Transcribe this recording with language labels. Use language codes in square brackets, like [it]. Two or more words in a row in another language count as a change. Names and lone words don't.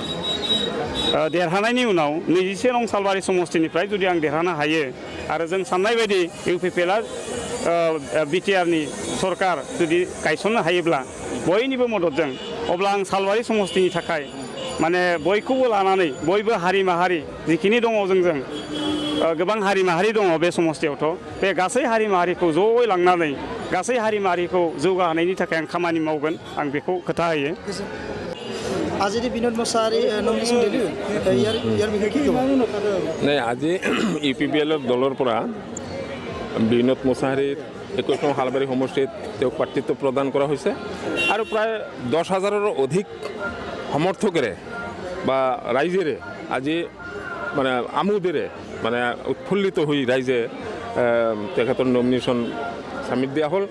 [brx] देरहानायनि उनाव 27 नं सालबारि समस्तिनिफ्राय जुदि आं देरहानो हायो आरो जों साननाय बायदि इउपिपिएलआ बिटिआरनि सरकार जुदि गायसननो हायोब्ला बयनिबो मददजों अब्ला आं सालबारि समस्तिनि थाखाय माने बयखौबो लानानै बयबो हारि माहारि जिखिनि दङ जोंजों गोबां हारि माहारि दङ बे समस्तियावथ' बे गासै हारि माहारिखौ ज'यै लांनानै गासै हारि माहारिखौ जौगाहोनायनि थाखाय आं खामानि मावगोन आं बेखौ खोथा होयो [as] আজি বিনোদ মছাহাৰী নমিনেশ্যন দিলোঁ ইয়াৰ বিষয়ে কি ক'ব নাই আজি ইউপিপিএলৰ দলৰ পৰা বিনোদ মছাহাৰীৰ 21 নং সালবাৰী সমষ্টিত তেওঁক প্ৰাৰ্থিত্ব প্ৰদান কৰা হৈছে আৰু প্ৰায় 10,000ৰো অধিক সমৰ্থকেৰে বা ৰাইজেৰে আজি মানে আমোদেৰে মানে উৎফুল্লিত হৈ ৰাইজে তেখেতৰ নমিনেশ্যন চামিট দিয়া হ'ল